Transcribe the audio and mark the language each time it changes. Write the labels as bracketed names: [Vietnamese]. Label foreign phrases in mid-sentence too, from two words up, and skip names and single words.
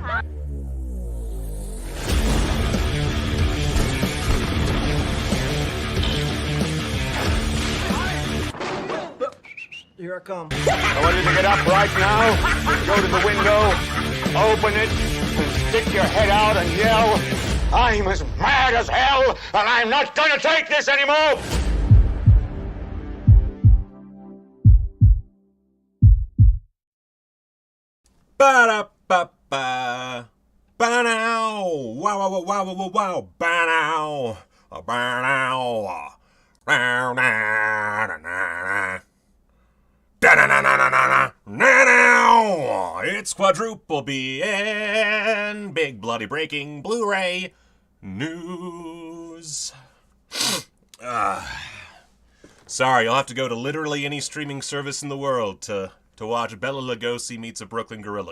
[English] Here I come. I want you to get up right now, go to the window, open it, and stick your head out and yell, I'm as mad as hell, and I'm not gonna take this anymore! Ba-da-ba-ba. Ba-now. Wow, wow, wow, wow, wow, wow. Ba-now. Ba-now. Ba-na-na-na-na. Da-na-na-na-na-na-na. It's Quadruple BN, big bloody breaking Blu-ray news. Sorry, you'll have to go to literally any streaming service in the world to watch Bela Lugosi Meets a Brooklyn Gorilla.